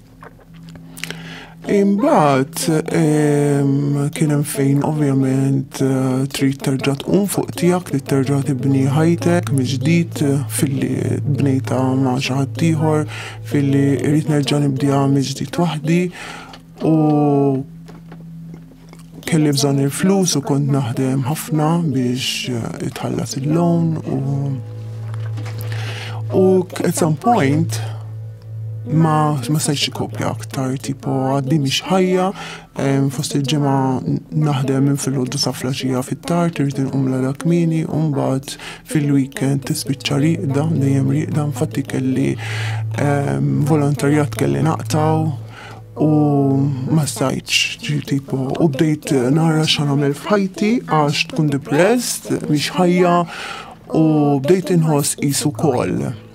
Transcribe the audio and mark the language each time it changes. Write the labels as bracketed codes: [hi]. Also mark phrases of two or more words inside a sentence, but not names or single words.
[mt] Imbagħad kien hemm fejn ovvjament trid terġa' tqum fuq tiegħek li terġa' tibni ħajtek mill-ġdid filli bnejta ma' xi ħadd ieħor, filli rrid nerġa' nibdiha mill-ġdid waħdi u kelli bżonn il-flus u kont naħdem ħafna biex itħallas il-loan u [en] at some point [mt] ma stajtx ikkopja aktar, tipo għaddi mhix ħajja, fost il-ġimgħa naħdem minn filgħodu sa flaxija fit-tard, irid inqum dak kmieni u mbagħad fil-weekend tispiċċa riqda, dejjem riqda, infatti kelli volontarjat kelli naqtaw u ma stajtx tipo u bdejt nara x'nagħmel f'ħajti għax tkun depressed mhix ħajja u bdejt inħoss qisu wkoll.